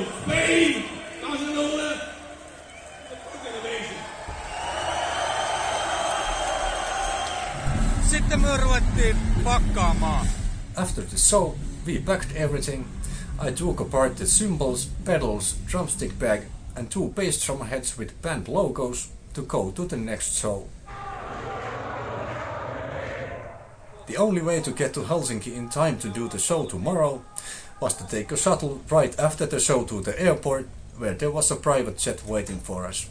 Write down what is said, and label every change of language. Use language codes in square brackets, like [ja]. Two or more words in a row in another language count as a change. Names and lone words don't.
[en] Spain, Barcelona. It's fucking amazing. [fi] Sitten me ruvettiin pakkaamaan. [en] After the show, we packed everything. I took apart the cymbals, pedals, drumstick bag and 2 bass drum heads with band logos to go to the next show. The only way to get to Helsinki in time to do the show tomorrow was to take a shuttle right after the show to the airport, where there was a private jet waiting for us.